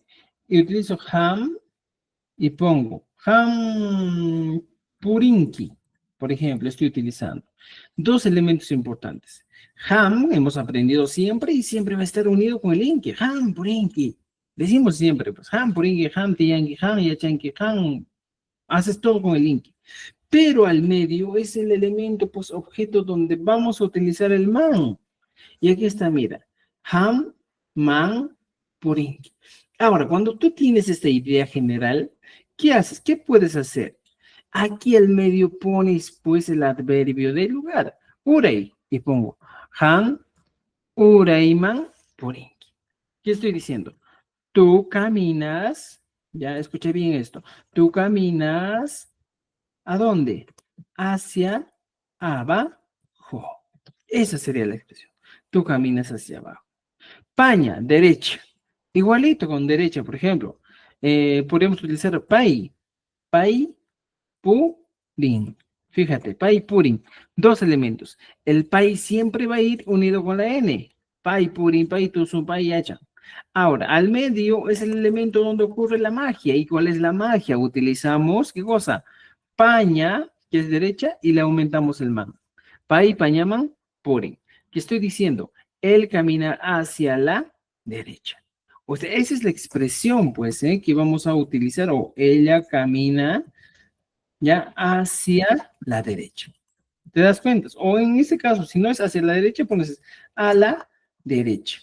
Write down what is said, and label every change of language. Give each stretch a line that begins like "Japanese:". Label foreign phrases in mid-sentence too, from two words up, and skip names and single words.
Spanish: Y utilizo ham y pongo
Quechua: ham purinki,
Spanish: por ejemplo, estoy utilizando dos elementos importantes. Ham hemos aprendido siempre y siempre va a estar unido con el inki,
Quechua: ham purinki.
Spanish: Decimos siempre, pues,
Quechua: ham purinki, ham tiyanki, ham yachanki, ham.
Spanish: Haces todo con el inki. Pero al medio es el elemento, pues, objeto donde vamos a utilizar el man. Y aquí está, mira,
Quechua: ham, man, puring.
Spanish: Ahora, cuando tú tienes esta idea general, ¿qué haces? ¿Qué puedes hacer? Aquí al medio pones, pues, el adverbio del lugar, urei, y pongo
Quechua: ham, ureiman, puring.
Spanish: ¿Qué estoy diciendo? Tú caminas, ya escuché bien esto, tú caminas, ¿a dónde? Hacia abajo. Esa sería la expresión. Tú caminas hacia abajo. Paña, derecha. Igualito con derecha, por ejemplo. Podemos utilizar pay.
Quechua: Pay, purin.
Spanish: Fíjate,
Quechua: pay, purin.
Spanish: Dos elementos. El pay siempre va a ir unido con la N.
Quechua: Pay, purin, pay, tusu, pay, hacha.
Spanish: Ahora, al medio es el elemento donde ocurre la magia. ¿Y cuál es la magia? Utilizamos, ¿qué cosa? Paña, que es derecha, y le aumentamos el man.
Quechua: Pay, pañaman, purin.
Spanish: ¿Qué estoy diciendo? Él camina hacia la derecha. O sea, esa es la expresión, pues, que vamos a utilizar, o ella camina ya hacia la derecha. ¿Te das cuenta? O en este caso, si no es hacia la derecha, pones a la derecha.